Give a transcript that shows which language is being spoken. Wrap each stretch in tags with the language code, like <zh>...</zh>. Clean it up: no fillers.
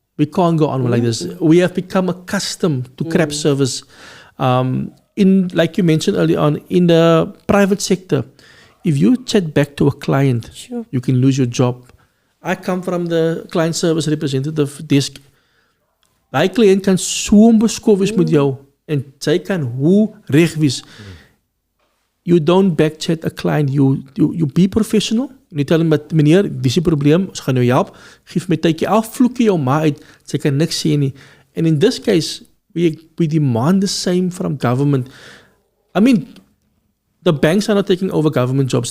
<en>We can't go on like this. We have become accustomed to crap service. In, like you mentioned earlier on, in the private sector, if you chat back to a client, you can lose your job. I come from the client service representative desk.</en> <af>My client kan so beskof wees met jou en sy kan hoe reg wees.</af> <en>You don't backchat a client. You be professional. You tell him,</en> <af>meneer, dis die probleem, ons gaan jou help. Geef my tydjie af, vloek jou ma uit. Sy kan niks sê nie.</af> <en>And in this case, we demand the same from government. I mean, the banks are not taking over government jobs.</en>